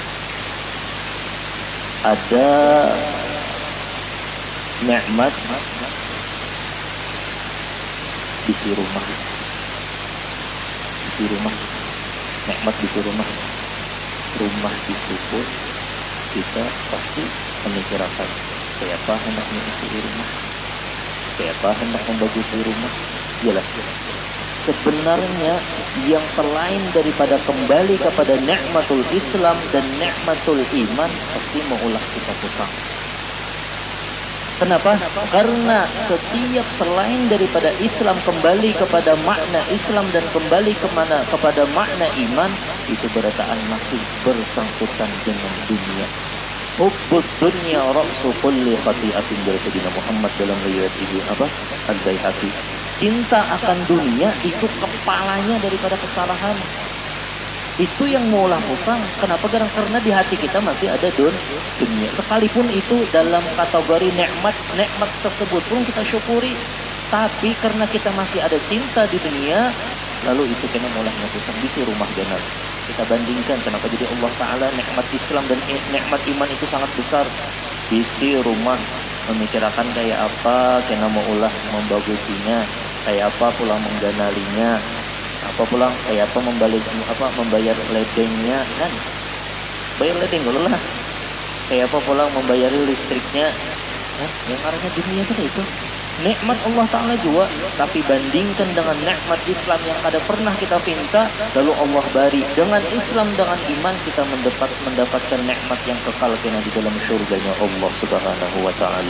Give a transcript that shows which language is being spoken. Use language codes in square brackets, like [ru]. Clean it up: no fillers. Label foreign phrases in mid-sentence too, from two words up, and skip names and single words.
[bjn] Ada nikmat bisi rumah, nikmat bisi rumah itu pun kita pasti memikirkan kayak apa hendak mengisi rumah, kayak apa hendak membagusi rumah. [id] Jelas. [bjn] Sebenarnya yang selain daripada kembali kepada nikmatul Islam dan nikmatul iman pasti maulah kita pusang. [id] Kenapa? Karena setiap selain daripada Islam kembali kepada makna Islam dan kembali kepada makna iman, itu berataan masih bersangkutan dengan dunia. [ar] حب الدنيا رأس كل خطيئة, [id] dari Sayyidina Muhammad dalam riwayat Al-Baihaqi. Cinta akan dunia itu kepalanya daripada kesalahan. [bjn] Itu yang maulah pusang. Kenapa? [id] Karena di hati kita masih ada dunia. Sekalipun itu dalam kategori nikmat tersebut pun kita syukuri. [bjn] Tapi karena kita masih ada cinta di dunia, lalu itu kena maulah pusang bisi rumah ganar. [id] Kita bandingkan kenapa jadi Allah Ta'ala nikmat Islam dan nikmat iman itu sangat besar. [bjn] Bisi rumah, memikirkan kayak apa kena maulah membagusinya, kayak apa pula mengganalinya, apa pulang kayak apa membayar ledengnya kan, bayar ledeng dulu lah, kayak apa pulang membayar listriknya, yang arahnya dunia itu nikmat Allah Ta'ala juga. [id] Tapi bandingkan dengan nikmat Islam yang ada pernah kita pinta, lalu Allah bari dengan Islam dengan iman kita mendapatkan nikmat yang kekal kena di dalam surganya Allah [ar] سبحانه وتعالى.